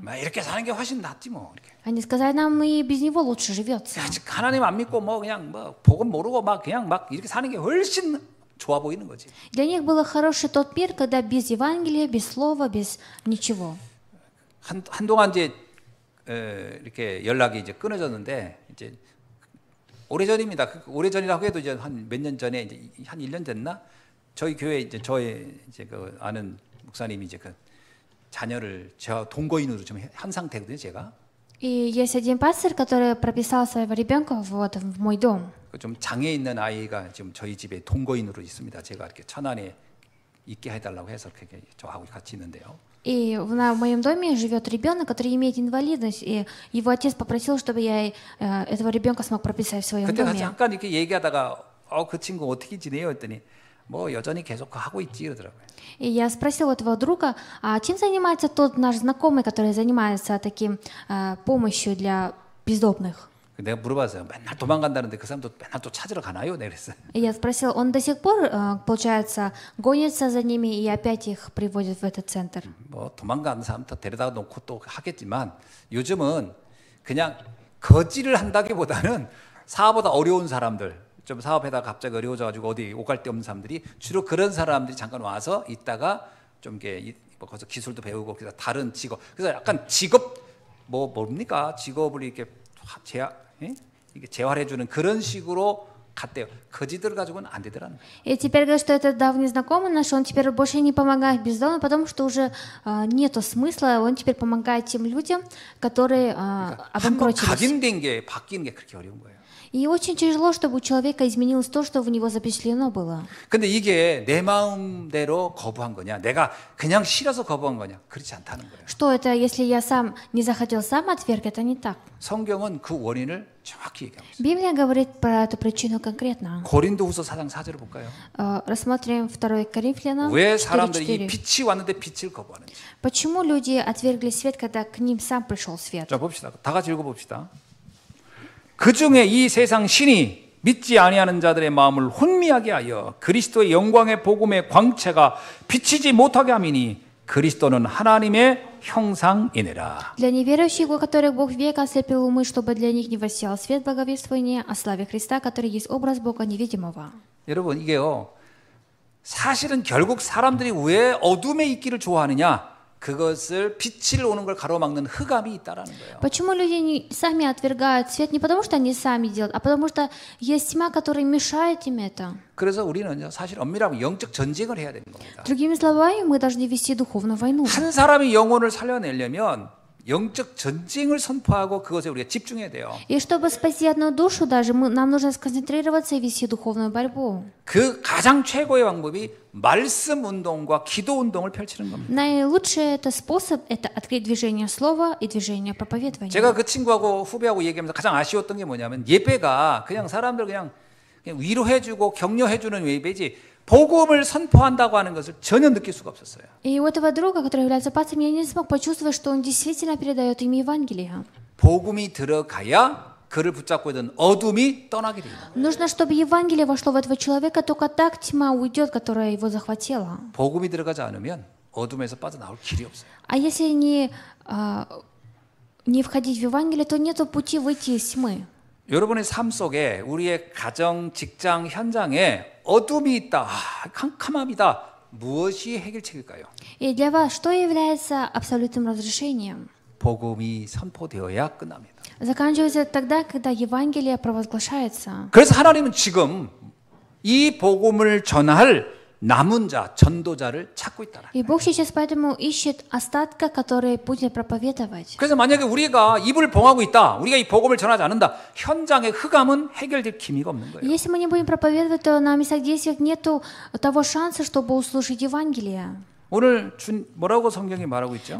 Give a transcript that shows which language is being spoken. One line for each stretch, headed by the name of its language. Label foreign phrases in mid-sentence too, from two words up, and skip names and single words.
Korean: 이렇게 사는 게 훨씬 낫지 뭐 이렇게.
Russian: Они сказали, нам и без него лучше живется.
Korean: 아직 하나님 안 믿고 뭐 그냥 뭐 복음 모르고 그냥 이렇게 사는 게 훨씬 좋아 보이는 거지.
Russian: Для них был хороший тот мир, когда без Евангелия, без слова, без ничего.
Korean: 한동안 이제 이렇게 연락이 이제 끊어졌는데 이제 오래전입니다. 오래전이라고 해도 이제 한 몇 년 전에 이제 한 1년 됐나? 저희 교회 이제 저의 이제 그 아는 목사님이 이제 그 자녀를 저 동거인으로 좀 한 상태거든요, 제가.
Russian: И есть один пастор, который прописал своего ребенка вот в мой дом.
Korean: 좀 장애 있는 아이가 지금 저희 집에 동거인으로 있습니다. 제가 이렇게 천안에 있게 해달라고 해서 그렇게 저하고 같이 있는데요.
Russian: И в моем доме живет ребенок, который имеет инвалидность, и его отец попросил, чтобы я этого ребенка смог прописать в своем
Korean: 그때
Russian: доме.
Korean: 잠깐 이렇게 얘기하다가 그 친구 어떻게 지내요? 했더니 뭐 여전히 계속 하고 있지 그러더라고요.
Russian: И я спросила этого друга, а чем занимается тот наш знакомый, который занимается таким помощью для бездомных?
Korean: 내가 물어봤어요. 맨날 도망간다는데 그 사람도 맨날 또 찾으러 가나요? 내가 그랬어요.
Russian: И я спросила, он до сих пор, получается, гонится за ними и опять их приводит в этот центр?
Korean: 뭐 도망가는 사람도 데려다 놓고 또 하겠지만 요즘은 그냥 거지를 한다기보다는 사보다 어려운 사람들 좀 사업하다가 갑자기 어려워져가지고 어디 오갈 데 없는 사람들이 주로 그런 사람들이 잠깐 와서 있다가 좀 이렇게 뭐 거기서 기술도 배우고 그래서 다른 직업 그래서 약간 직업 뭡니까 직업을 이렇게 이게 재활해주는 그런 식으로 갔대요. 거지들 가지고는 안 되더라는 거예요.
Russian: И теперь говорят, что это давний знакомый наш, он теперь больше не помогает бездомным, потому что уже нету смысла, он теперь помогает тем людям, которые
Korean: 한번
Russian: обанкротились.
Korean: 각인된 게 바뀌는 게 그렇게 어려운 거예요.
Russian: И очень тяжело, чтобы у человека изменилось то, что в него запечатлено было.
Korean: 근데 이게 내 마음대로 거부한 거냐, 내가 그냥 싫어서 거부한 거냐, 그렇지 않다는 거예요.
Russian: Что это, если я сам не захотел, сам отверг, это не так.
Korean: 성경은 그 원인을 정확히 얘기하고 있어요.
Russian: Библия говорит про эту причину конкретно.
Korean: 고린도후서 4장 4절을 볼까요?
Russian: Рассмотрим 2 Коринфянам
Korean: 왜 사람들이 이
Russian: 4:4.
Korean: 빛이 왔는데 빛을 거부하는지.
Russian: Почему люди отвергли свет, когда к ним сам пришел свет?
Korean: 자 봅시다. 다 같이 읽어봅시다. 그 중에 이 세상 신이 믿지 아니하는 자들의 마음을 혼미하게 하여 그리스도의 영광의 복음의 광채가 비치지 못하게 함이니 그리스도는 하나님의 형상이니라.
Russian: Для неверующих, у которых Бог века ослепил умы, чтобы для них не воссиял свет благовествования о славе Христа, который есть образ Бога невидимого.
Korean: 여러분 이게요. 사실은 결국 사람들이 왜 어둠에 있기를 좋아하느냐? 그것을 빛을 오는 걸 가로막는 흑암이 있다라는 거예요.
Russian: Почему люди сами отвергают свет? Не потому что они сами делают, а потому что есть тьма, которая мешает им это.
Korean: 그래서 우리는 사실 엄밀하면 영적 전쟁을 해야 되는 겁니다.
Russian: Другими словами, мы должны вести духовную войну.
Korean: 한 사람이 영혼을 살려내려면 영적 전쟁을 선포하고 그것에 우리가 집중해야 돼요.
Russian: И чтобы спасти одну душу даже, нам нужно сконцентрироваться и вести духовную борьбу.
Korean: 그 가장 최고의 방법이 말씀 운동과 기도 운동을 펼치는 겁니다.
Russian: Наилучший это способ – это открыть движение слова и движение проповедования.
Korean: 제가 그 친구하고 후배하고 얘기하면서 가장 아쉬웠던 게 뭐냐면 예배가 그냥 사람들 그냥 위로해주고 격려해주는 예배지 복음을 선포한다고 하는 것을 전혀 느낄 수가 없었어요.
Russian: И у этого друга, который является пастором, я не смог почувствовать, что он действительно передает им Евангелие.
Korean: 복음이 들어가야 그를 붙잡고 있던 어둠이 떠나게 됩니다.
Russian: Нужно, чтобы Евангелие вошло в этого человека, только так тьма уйдет, которая его захватила.
Korean: 복음이 들어가지 않으면 어둠에서 빠져나올 길이 없어요.
Russian: А если не входить в Евангелие, то нету пути выйти из тьмы.
Korean: 여러분의 삶 속에 우리의 가정, 직장, 현장에 어둠이 있다, 캄캄함이다. 무엇이 해결책일까요?
Russian: И для вас что является абсолютным разрешением?
Korean: 복음이 선포되어야 끝납니다.
Russian: Заканчивается тогда, когда Евангелие провозглашается.
Korean: 그래서 하나님은 지금 이 복음을 전할 남은 자, 전도자를 찾고 있다라.
Russian: И Бог сейчас поэтому ищет остатка, который будет проповедовать.
Korean: 그래서 만약에 우리가 입을 봉하고 있다, 우리가 이 복음을 전하지 않는다, 현장의 흑암은 해결될 기미가 없는 거예요.
Russian: Если мы не будем проповедовать, то на местах действиях нету того шанса, чтобы услышать Евангелие.
Korean: 오늘 뭐라고 성경이 말하고 있죠?